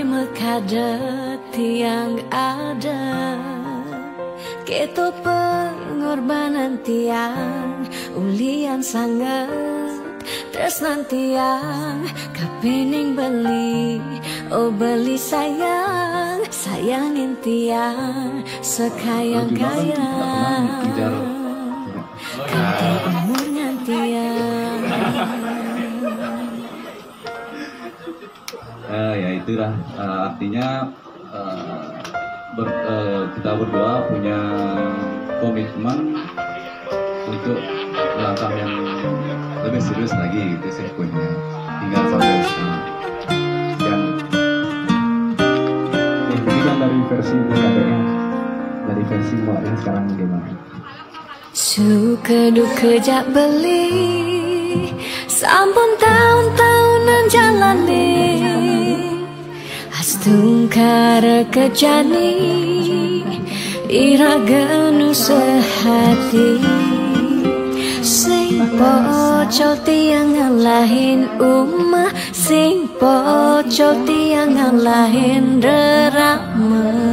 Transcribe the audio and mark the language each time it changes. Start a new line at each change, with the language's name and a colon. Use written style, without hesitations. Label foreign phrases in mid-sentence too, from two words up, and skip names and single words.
Balinese: mekadep tiang ada ketut pengorbanan tiang ulian sangat tresnan tiang kapening beli oh beli sayang sayangin tiang sekayang-kayang kanti umur ngantiang
Indonesian: ya itulah artinya kita berdua punya komitmen untuk langkah yang lebih serius lagi gitu sih punya tinggal sampai sekarang. Ini kan dari versi KDM, dari versi Mbak yang sekarang gimana?
Balinese: Suka duka jak beli sampun tahun-tahunan jalani astungkara kejani iragenu sehati sing pocol tiang ngalahin umah sing pocok tiang ngalahin rerama